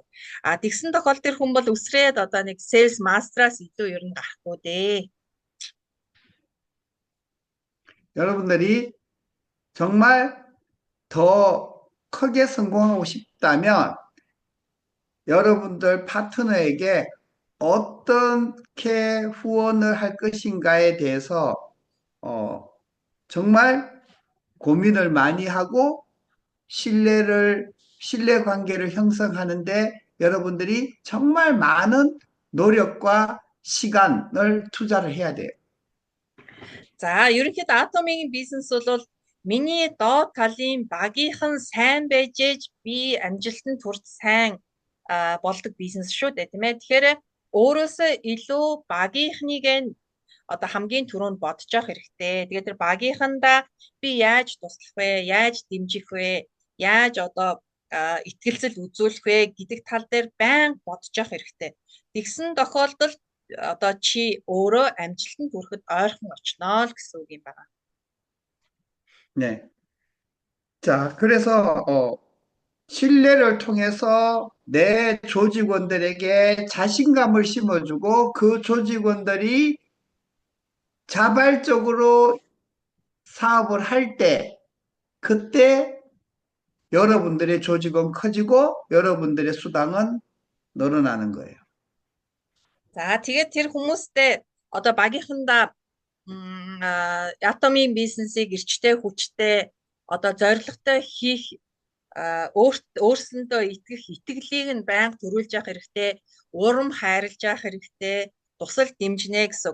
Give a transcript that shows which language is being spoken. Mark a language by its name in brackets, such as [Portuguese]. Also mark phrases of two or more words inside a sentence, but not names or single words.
[Mongolian] А тэгсэн тохиолдолд тэр хүн бол үсрээд одоо нэг [English] sales master- [Mongolian] аас илүү ер нь гарахгүй дээ. [Korean] 여러분들이 정말 더 크게 성공하고 싶다면 여러분들 파트너에게 어떻게 후원을 할 것인가에 대해서 정말 고민을 많이 하고 신뢰 관계를 형성하는데 여러분들이 정말 많은 노력과 시간을 투자를 해야 돼요. [Mongolian] За ерөнхийдөө Atomy-гийн бизнес бол миний доод талын багийнхан сайн байж ээж би амжилтанд хүрч сайн болдог бизнес шүү дээ, тийм ээ. Тэгэхээр өөрөөсөө илүү багийнхныг одоо хамгийн түрүүнд бодож явах хэрэгтэй. Тэгээд тэр багийнхандаа би яаж туслах вэ? Яаж дэмжих вэ? Яаж одоо итгэлцэл үзүүлэх вэ гэдэг тал дээр байнга бодож явах хэрэгтэй. Тэгсэн тохиолдолд одоо чи өөрөө амжилтанд хүрэхэд ойрхон очноо л гэсэн үг юм байна. [Korean] 네. 자, 그래서 신뢰를 통해서 내 조직원들에게 자신감을 심어주고 그 조직원들이 자발적으로 사업을 할 때, 그때 여러분들의 조직은 커지고 여러분들의 수당은 늘어나는 거예요. [Mongolian] За тэгээд тэр хүмүүстэй одоо багийнхандаа Atomy бизнесийг эрчтэй хүчтэй одоо зорилготой хийх өөрсөндөө итгэх итгэлийг нь байнга төрүүлж явах хэрэгтэй, урам хайрлаж явах хэрэгтэй, тусал дэмжинэ гэсэн.